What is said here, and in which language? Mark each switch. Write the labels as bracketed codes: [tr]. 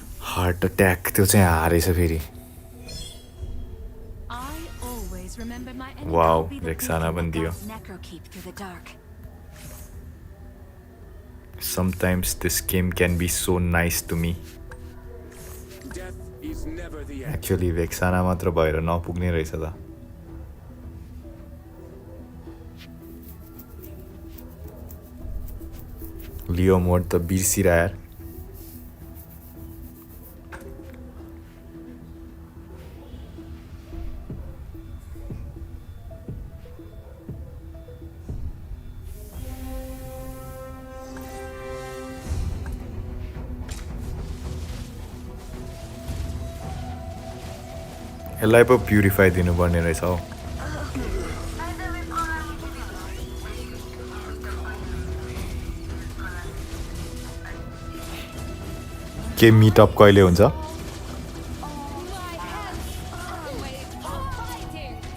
[ne] Heart attack त्यो चाहिँ हारेछ फेरि [en] I always remember my enemy Wow, will be the Vexana beacon [ne] दियो [en] guides Necrokeep through the dark. Sometimes this game can be so nice to me. Death is never the end. [ne] Actually, Vexana मात्र भएर नपुग्ने रहेछ त लियो मोड त बिर्सिरा यार यसलाई पो प्युरिफाई दिनुपर्ने रहेछ हौ के मिटअप कहिले हुन्छ [en] My hands are made for fighting.